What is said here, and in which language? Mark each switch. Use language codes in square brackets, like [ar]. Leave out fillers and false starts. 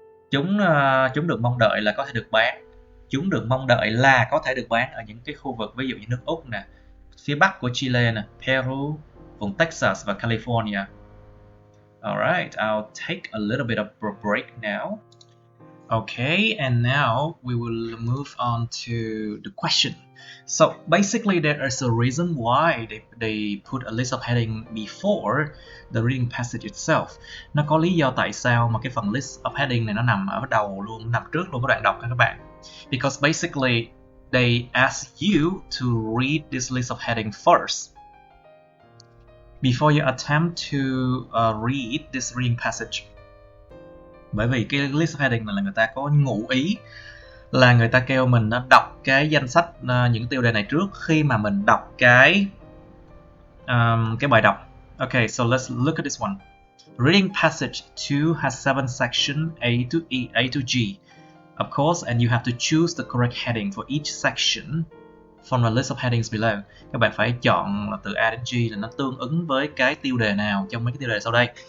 [vi] Chúng được mong đợi là có thể được bán. Chúng được mong đợi là có thể được bán ở những cái khu vực ví dụ như nước Úc nè, phía bắc của Chile nè, Peru, vùng Texas và California. [en] Alright, I'll take a little bit of a break now. Okay, and now we will move on to the question. So basically there is a reason why they put a list of heading before the reading passage itself. [vi] Nó có lý do tại sao mà cái phần list of heading này nó nằm ở đầu luôn, nằm trước luôn cái đoạn đọc các bạn. [en] Because basically they ask you to read this list of heading first before you attempt to read this reading passage. [vi] Bởi vì cái list of heading này là người ta có ngụ ý là người ta kêu mình đọc cái danh sách những tiêu đề này trước khi mà mình đọc cái bài đọc. [en] Okay, so let's look at this one. Reading passage 2 has 7 sections A to G, of course, and you have to choose the correct heading for each section from the list of headings below. [vi] Các bạn phải chọn từ A đến G là nó tương ứng với cái tiêu đề nào trong mấy cái tiêu đề sau đây.